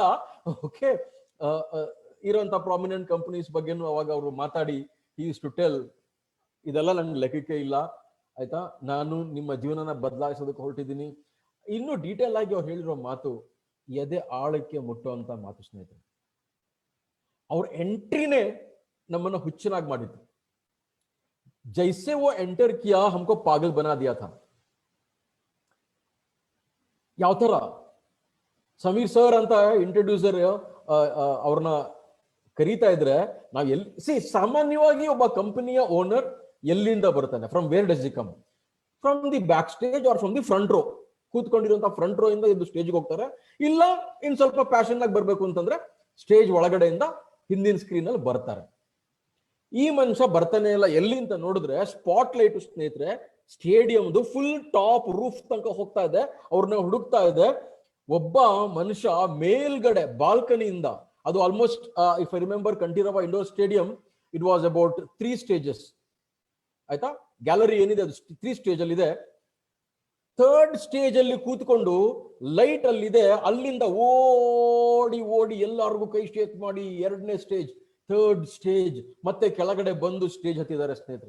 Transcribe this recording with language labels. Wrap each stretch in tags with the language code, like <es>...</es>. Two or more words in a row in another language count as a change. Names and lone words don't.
<kn>ಓಕೆ, ಇರೋಂಥ</kn> <en>prominent companies</en> <kn>ಬಗ್ಗೆನೂ ಅವಾಗ ಅವರು ಮಾತಾಡಿ</kn> <en>he used to tell,</en> <kn>ಇದೆಲ್ಲ ನನ್ಗೆ ಲೆಕ್ಕಕ್ಕೆ ಇಲ್ಲ ಆಯ್ತಾ, ನಾನು ನಿಮ್ಮ ಜೀವನನ ಬದಲಾಯಿಸೋದಕ್ಕೆ ಹೊರಟಿದ್ದೀನಿ. ಇನ್ನು ಡೀಟೇಲ್ ಆಗಿ ಅವ್ರು ಹೇಳಿರೋ ಮಾತು ಎದೆ ಆಳಕ್ಕೆ ಮುಟ್ಟುವಂತ ಮಾತು ಸ್ನೇಹಿತರೆ. ಅವ್ರ ಎಂಟ್ರಿನೇ ನಮ್ಮನ್ನ ಹುಚ್ಚನಾಗಿ ಮಾಡಿತ್ತು.</kn> <hi>जैसे वो एंटर किया हमको पागल बना दिया था.</hi> <kn>ಯಾವ ತರ ಸಮೀರ್ ಸರ್ ಅಂತ ಇಂಟ್ರೊಡ್ಯೂಸರ್ ಅವ್ರನ್ನ ಕರೀತಾ ಇದ್ರೆ ನಾವು ಸಾಮಾನ್ಯವಾಗಿ ಒಬ್ಬ ಕಂಪನಿಯ ಓನರ್ ಎಲ್ಲಿಂದ ಬರ್ತಾನೆ,</kn> <en>from where does he come, from the back stage or from the front row,</en> <kn>ಕೂತ್ಕೊಂಡಿರುವಂತಹ</kn> <en>front row</en> <kn>ಇಂದ ಇದು ಸ್ಟೇಜ್ಗೆ ಹೋಗ್ತಾರೆ, ಇಲ್ಲ ಇನ್ ಸ್ವಲ್ಪ ಪ್ಯಾಷನ್ ಆಗಿ ಬರ್ಬೇಕು ಅಂತಂದ್ರೆ ಸ್ಟೇಜ್ ಒಳಗಡೆಯಿಂದ ಹಿಂದಿನ ಸ್ಕ್ರೀನ್ ಅಲ್ಲಿ ಬರ್ತಾರೆ. ಈ ಮನುಷ್ಯ ಬರ್ತಾನೆ ಇಲ್ಲ, ಎಲ್ಲಿ ಅಂತ ನೋಡಿದ್ರೆ</kn> <en>spot light</en> <kn>ಸ್ನೇಹಿತರೆ ಸ್ಟೇಡಿಯಂದು</kn> <en>full top roof</en> <kn>ತನಕ ಹೋಗ್ತಾ ಇದೆ, ಅವ್ರನ್ನ ಹುಡುಕ್ತಾ ಇದೆ. ಒಬ್ಬ ಮನುಷ್ಯ ಮೇಲ್ಗಡೆ ಬಾಲ್ಕನಿಯಿಂದ, ಅದು</kn> <en>almost if I remember</en> <kn>ಕಂಠೀರವ ಇಂಡೋರ್ ಸ್ಟೇಡಿಯಂ,</kn> <en>it was about 3 stages</en> <kn>ಆಯ್ತಾ, ಗ್ಯಾಲರಿ ಏನಿದೆ ಅದು 3 ಸ್ಟೇಜ್ ಅಲ್ಲಿ ಇದೆ. 3rd ಸ್ಟೇಜ್ ಅಲ್ಲಿ ಕೂತ್ಕೊಂಡು ಲೈಟ್ ಅಲ್ಲಿದೆ, ಅಲ್ಲಿಂದ ಓಡಿ ಓಡಿ ಎಲ್ಲರಿಗೂ ಕೈ ಶೇಕ್ ಮಾಡಿ 2ನೇ ಸ್ಟೇಜ್ 3rd ಸ್ಟೇಜ್ ಮತ್ತೆ ಕೆಳಗಡೆ ಬಂದು ಸ್ಟೇಜ್ ಹತ್ತಿದ್ದಾರೆ ಸ್ನೇಹಿತರೆ.</kn>